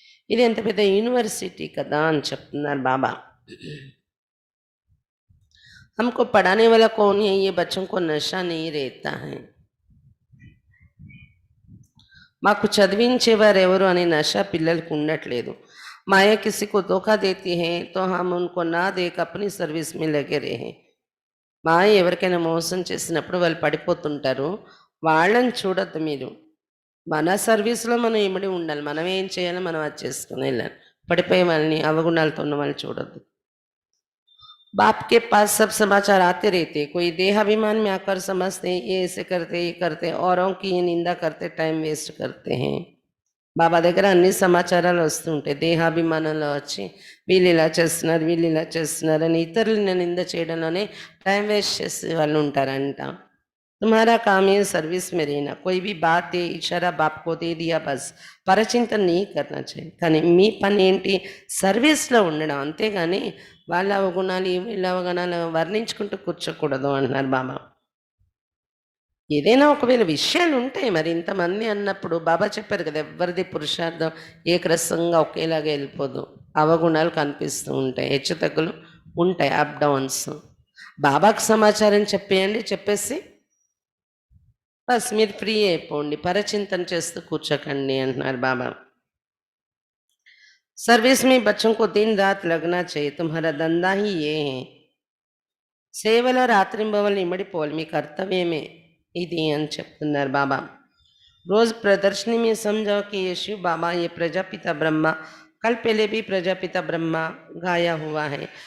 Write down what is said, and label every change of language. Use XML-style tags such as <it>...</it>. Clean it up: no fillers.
<te>ఇది ఎంత పెద్ద యూనివర్సిటీ కదా అని చెప్తున్నారు బాబా.</te> <hi>हमको पढ़ाने वाला कौन है, ये बच्चों को नशा नहीं रहता है.</hi> <te>మాకు చదివించేవారు ఎవరు అనే నష పిల్లలకు ఉండట్లేదు.</te> <hi>माया किसी को धोखा देती है तो हम उनको ना देख अपनी सर्विस में लगे रहे.</hi> <te>మాయ ఎవరికైనా మోసం చేసినప్పుడు వాళ్ళు పడిపోతుంటారు, వాళ్ళని చూడొద్దు మీరు. మన సర్వీస్లో మనం ఇమిడి ఉండాలి. మనం ఏం చేయాలో మనం అది చేసుకుని వెళ్ళాలి. పడిపోయే వాళ్ళని, అవగుణాలతో ఉన్న వాళ్ళని చూడొద్దు.</te> <hi>बाप के पास सब समाचार आते रहते. कोई देहाभिमान में आकर समझते हैं ये ऐसे करते, ये करते, औरों की ये निंदा करते, टाइम वेस्ट करते हैं.</hi> <te>బాబా దగ్గర అన్ని సమాచారాలు వస్తుంటాయి. దేహాభిమానంలో వచ్చి వీళ్ళు ఇలా చేస్తున్నారు, వీళ్ళు ఇలా చేస్తున్నారు అని ఇతరులను నింద చేయడంలోనే టైం వేస్ట్ చేసే వాళ్ళు ఉంటారంట.</te> <hi>तुम्हारा काम ये सर्विस में रहना, कोई भी बात दे इशारा बाप को दे दिया बस, పరచింతన నీ करना चाहिए</hi> <te>కానీ మీ పని ఏంటి సర్వీస్లో ఉండడం అంతేగాని వాళ్ళ అవగుణాలు వీళ్ళ అవగుణాలు వర్ణించుకుంటూ కూర్చోకూడదు అంటున్నారు బాబా. ఏదైనా ఒకవేళ విషయాలు ఉంటాయి మరి ఇంతమంది అన్నప్పుడు బాబా చెప్పారు కదా ఎవరిది పురుషార్థం ఏకరసంగా ఒకేలాగా వెళ్ళిపోదు, అవగుణాలు కనిపిస్తూ ఉంటాయి, హెచ్చుతగ్గులు ఉంటాయి, అప్ డౌన్స్. బాబాకు సమాచారం చెప్పేయండి, చెప్పేసి బస్ మీరు ఫ్రీ అయిపోండి, పరచింతన చేస్తూ కూర్చోకండి అంటున్నారు బాబా.</te> <hi>सर्विस में बच्चों को दिन रात लगना चाहिए, तुम्हारा धंधा ही ये है.</hi> <te>సేవలో రాత్రింబవలు ఇమ్మడిపోవాలి, మీ కర్తవ్యమే ఇది అని చెప్తున్నారు బాబా.</te> <hi>रोज प्रदर्शनी में समझाओ कि ये शिव बाबा, ये प्रजापिता ब्रह्मा, कल पहले भी प्रजापिता ब्रह्मा गाया हुआ है.</hi>